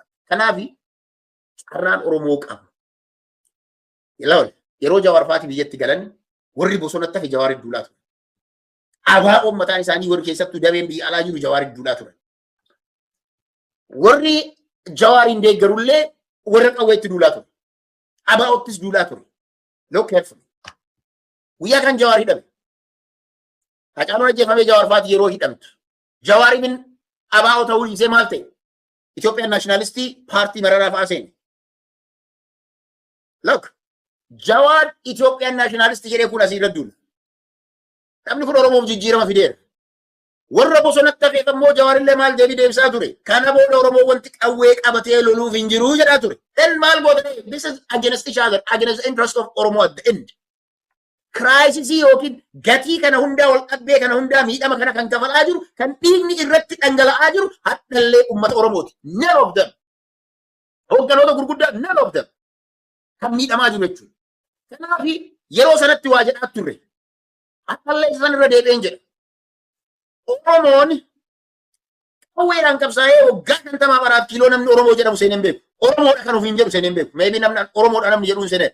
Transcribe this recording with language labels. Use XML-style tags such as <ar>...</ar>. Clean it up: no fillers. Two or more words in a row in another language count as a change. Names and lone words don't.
<om>Kanaaf carraan Oromoo qabu. Yeroo Jawaar Faati biyyatti galan warri bosonatti hafe Jawaar Idduulaa ture. Abaa'oon mataan isaanii warri keessattuu dameen biyya alaa jiru Jawaar Idduulaa ture. Warri Jawaar hin deeggarullee warra qawweetti duulaa ture. Abaa'oottis duulaa ture.</om> <en>Look carefully.</en> <om>Guyyaa kan Jawaar hidhame. Hacaaluun ajjeefamee Jawaar Faati yeroo hidhamtu. Jawaariin abaa'oo ta'uu dhiisee maal ta'e? Itoophiyaan naashinaalistii paartii mararaa fa'aa seene. Look. Jawaar Itoophiyaan naashinaalistii jedhee kun asii irra duula. Namni kun Oromoof jijjiirama fideera. Warra bosonatti hafeef ammoo Jawaarillee maal deebisaa ture. Kana booda Oromoo wanti qawwee qabatee loluuf hin jiru jedhaa ture.</om> <en>Then</en> <om>maal gootee</om> <en>this is against each other, against the interest of Oromo at the end.</en> <om>Kiraayisisii yookiin gatii kana hundaa wal qabdee kana hundaa miidhama kana kan kafalaa jiru kan dhiigni irratti dhangala'aa jiru haddallee uummata Oromooti.</om> <en>None of them.</en> <om>Hoogganoota gurguddaa</om> <en>none of them.</en> <om>Kan miidhamaa jiru jechuudha. Kanaaf yeroo sanatti waa jedhaa turre. Haddallee isaan irra deebi'een jedha. Oromoon qawweedhaan qabsaa'ee waggaa 54 kiiloo namni Oromoo jedhamu seeneen beeku. Oromoodha kan ofiin jedhu seeneen beeku. Maybe namni Oromoodha namni jedhu seeneen.</om>